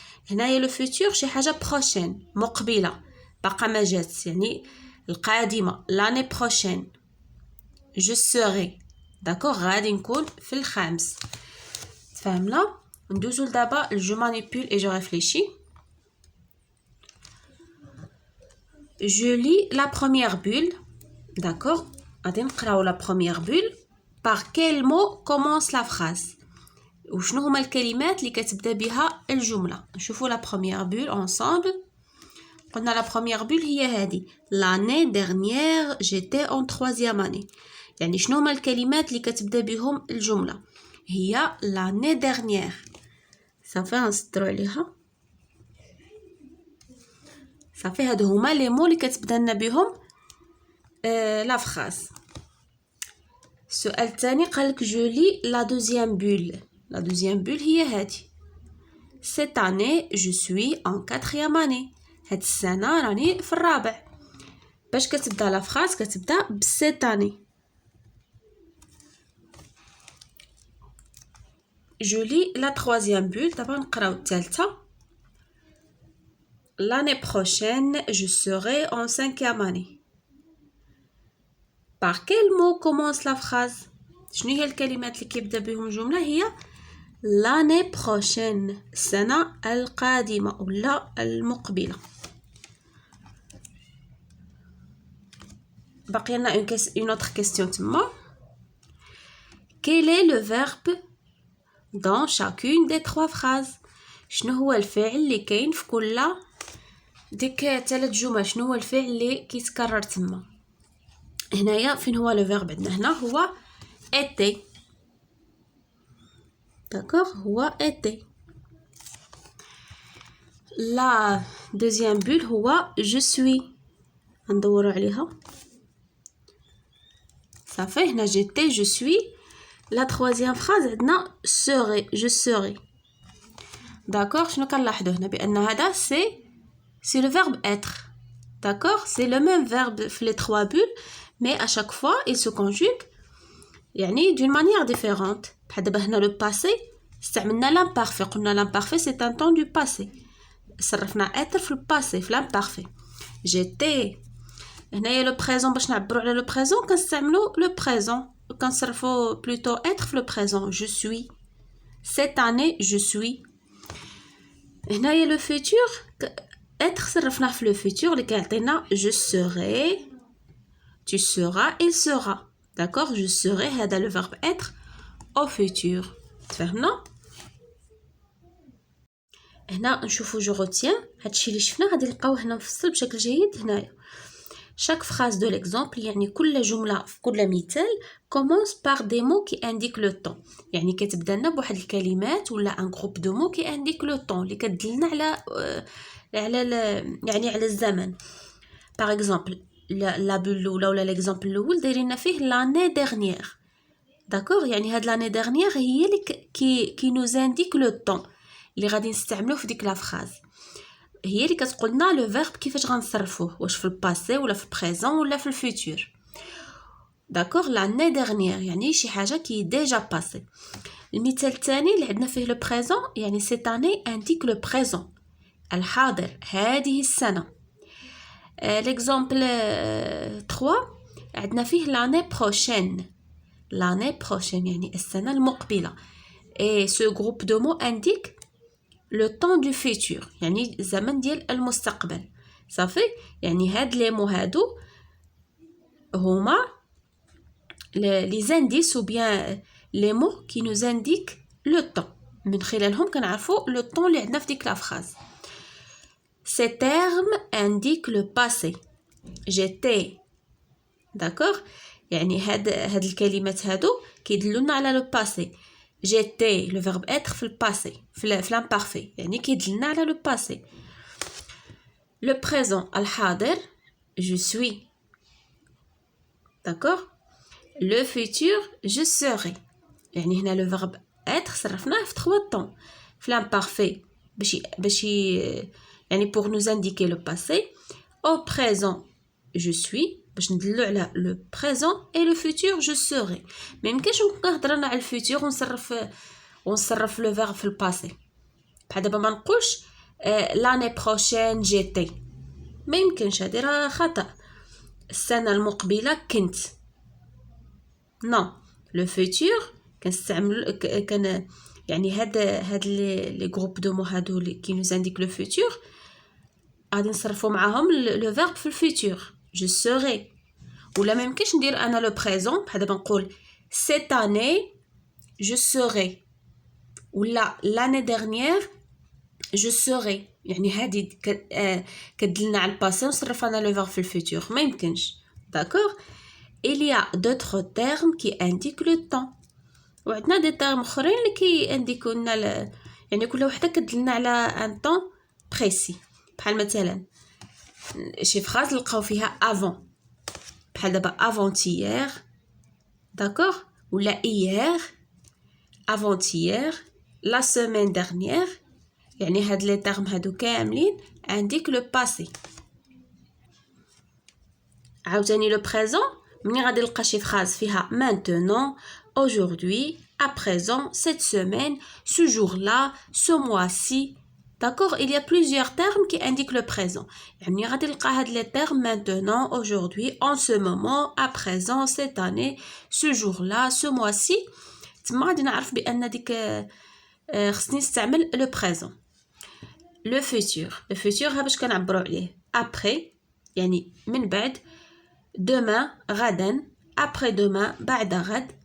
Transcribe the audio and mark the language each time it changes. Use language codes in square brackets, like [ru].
[ar] هنايا لو فيتور شي حاجه بروشين مقبله باقا ما جات يعني القادمه [fr] l'année prochaine je serai. [ar] داكوغ غادي نكون في الخامس. تفهمنا؟ ندوزو دابا جو مانيبول اي جو ريفليشي. [fr] je lis la première bulle. [ar] داكوغ غادي نقراو la première bulle. [fr] par quel mot commence la phrase؟ [ar] وشنو هما الكلمات اللي كتبدا بها الجمله؟ نشوفوا لا بروميير بول انصامبل. قلنا لا بروميير بول هي هذه [fr] l'année dernière j'étais en troisième année. [ar] يعني شنو هما الكلمات اللي كتبدا بهم الجمله؟ هي [fr] l'année dernière. [ar] صافي غنسطروا عليها. صافي هادو هما لي مو اللي كتبدا لنا بهم لا فراز. السؤال الثاني قالك جو لي لا دوزيام بول. [fr] La deuxième bulle [ar] هي هادي. [fr] cette année je suis en quatrième année. [ar] هاد السنة راني في الرابع. باش كتبدا لا فراز كتبدا ب [fr] cette année. je lis la troisième bulle. [ar] دابا نقراو الثالثة. [fr] l'année prochaine je serai en cinquième année. par quel mot commence la phrase؟ [ar] شنو هي الكلمات اللي كيبدا بهم الجملة؟ هي [fr] l'année prochaine، [ar] السنة القادمة ولا المقبلة. باقي لنا [fr] une autre question [ar] تما. [fr] quel est le verbe dans chacune des 3 phrases؟ [ar] شنو هو الفعل اللي كاين في كل ديك 3 جمل؟ شنو هو الفعل اللي كيتكرر تما؟ هنايا فين هو لو فيرب؟ عندنا هنا هو été. [fr] D'accord? هو été. la deuxième bulle هو je suis. [ar] ندوروا عليها. صافي هنا [fr] j'étais je suis. la troisième phrase [ar] عندنا [fr] serai je serai. D'accord? [ar] شنو كنلاحظوا هنا؟ بأن هذا [fr] c'est le verbe être. D'accord? C'est le même verbe في les 3 bulles mais à chaque fois il se conjugue يعني d'une manière différente. [ar] بحال دابا هنا [fr] le passé [ar] استعملنا l'imparfait. [fr] قلنا l'imparfait c'est un temps du passé. [ar] صرفنا être في الباسي في l'imparfait. [fr] j'étais. [ar] هنايا [fr] le présent [ar] باش نعبروا على le présent كنستعملوا le présent. كنصرفوا [fr] plutôt être في le présent. je suis. cette année je suis. [ar] هنايا le futur être صرفناه في le futur اللي كيعطينا [fr] je serai, tu seras, il sera. d'accord, je serai هذا le verbe être au futur. [ar] تفهمنا؟ هنا نشوفوا جو روتيان هادشي اللي شفنا غادي نلقاوه هنا مفصل بشكل جيد هنايا. [fr] chaque phrase de l'exemple [ar] يعني كل جمله في كل مثال [fr] commence par des mots qui indiquent le temps. [ar] يعني كتبدا لنا بواحد الكلمات ولا ان جروب دو مو [fr] qui indique le temps [ar] اللي كتدلنا يعني على الزمن. [fr] par exemple la bulle [ar] الاولى ولا [fr] l'exemple [ar] الاول دايرين فيه [fr] l'année dernière. [ar] d'accord, يعني هاد l'année dernière هي اللي [fr] qui nous indique le temps [ar] اللي غادي نستعملوه في ديك لا فراز. هي اللي كتقول لنا لو فيرب كيفاش غنصرفوه، واش في الباسي ولا في البريزون ولا في الفيتور. داكوغ لاني ديرنيير يعني شي حاجه كي ديجا باسي. المثال الثاني اللي عندنا فيه لو بريزون يعني سيت اني انديك لو بريزون الحاضر هذه السنه. ليكزامبل 3 عندنا فيه لاني بروشين. لاني بروشين يعني السنه المقبله. [fr] et ce groupe de mots indique le temps du futur [ar] يعني الزمن ديال المستقبل. صافي يعني هاد لي مو هادو هما لي زانديس [fr] ou bien les mots qui nous indiquent le temps. [ar] من خلالهم كنعرفوا le temps اللي عندنا في ديك لا فراز. [fr] ces termes indiquent le passé. j'étais. [ar] d'accord, يعني هاد الكلمات هادو كيدلونا على لو باسي. [fr] j'étais le verbe être [ar] في الباسي في [fr] l'imparfait [ar] يعني كيدلنا على [fr] le passé. le présent الحاضر je suis. d'accord, le futur je serai يعني هنا le verbe être [ar] صرفناه في [fr] 3 temps في l'imparfait [ar] باش يعني [fr] pour nous indiquer le passé. au présent je suis [ar] باش ندلو على [fr] le présent et le futur je serai. [ar] ما يمكنش نكون كنهضر انا على الفيتور ونصرف لو فيرب في الباسي. بحال دابا ما نقولش [fr] l'année prochaine j'étais. [ar] ما يمكنش، هادي راه خطأ. السنه المقبله كنت. نو لو فيتور كنستعمل كان يعني هاد لي جروب دو مو هادو اللي كي نوز انديك لو فيتور غادي نصرفوا معاهم لو فيرب في الفيتور [fr] je serai. [ar] ولا ما يمكنش ندير انا لو بريزون بحال دابا نقول [fr] cette année je serai [ar] ولا [fr] l'année dernière je serai. [ar] يعني هادي كدلنا على الباسي ونصرف انا لو فيرب في الفيتور. ما يمكنش. داكوغ. [fr] il y a d'autres termes qui indiquent le temps. [ar] وعندنا دي تيرم اخرين اللي كينديكو لنا يعني كل وحده كدلنا على ان طون بريسي. بحال مثلا شي فراز نلقاو فيها avant بحال دابا avant-hier. [fr] داكوغ، ولا hier avant-hier la semaine dernière. [ar] يعني هاد لي تيرم هادو كاملين عندك لو باسي. عاوتاني لو بريزون مني غادي نلقى شي فراز فيها [fr] maintenant, aujourd'hui, à présent, cette semaine, ce jour-là, ce mois-ci. d'accord, il y a plusieurs termes qui indiquent le présent. [ar] يعني غادي نلقى هاد لي [fr] termes maintenant, aujourd'hui, en ce moment, à présent, cette année, ce jour-là, ce mois-ci. [ar] تما غادي نعرف بان ديك خصني نستعمل لو بريزون. لو فيتور ها باش كنعبروا عليه après يعني من بعد. demain غدا. après demain بعد غد.